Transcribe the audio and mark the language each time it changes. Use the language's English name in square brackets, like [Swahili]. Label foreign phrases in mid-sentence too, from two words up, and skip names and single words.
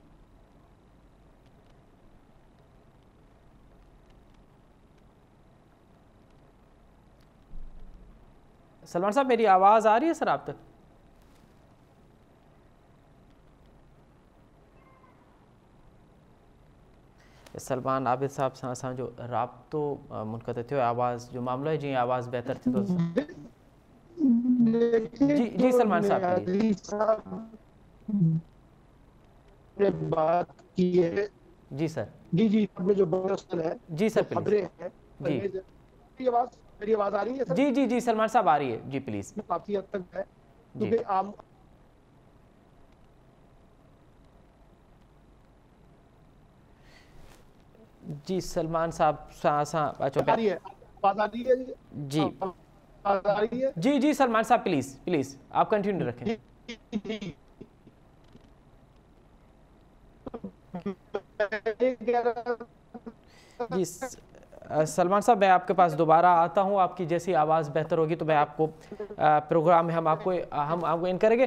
[Urdu] سلمان صاحب، میری آواز آ رہی ہے سر آپ تک? [Sindhi] सलमान आबिद साहब सां सां जो राब्तो मुनक़ते थियो, आवाज़ जो मामलो है जी, आवाज़ बेहतर थी तो जी जी सलमान साहब प्लीज़। [Urdu] بات کی ہے. جی سر. جی جی، آپ نے جو ہے, جی سر پلیز. خبریں ہیں, जी میری آواز آ رہی ہے سر? جی جی جی سلمان صاحب آ رہی ہے جی، پلیز. کافی حد تک ہے, जी کیونکہ عام [Sindhi] जी सलमान साहब सां सां अचो [Urdu] آ رہی ہے، آواز آ رہی ہے जी آواز آ رہی ہے? جی جی سلمان صاحب [English] please please [Urdu] آپ کنٹینیو رکھیں. जी جی سلمان صاحب، میں آپ کے پاس دوبارہ آتا ہوں، آپ کی جیسی آواز بہتر ہوگی تو میں آپ کو پروگرام میں ہم آپ کو ان کریں گے.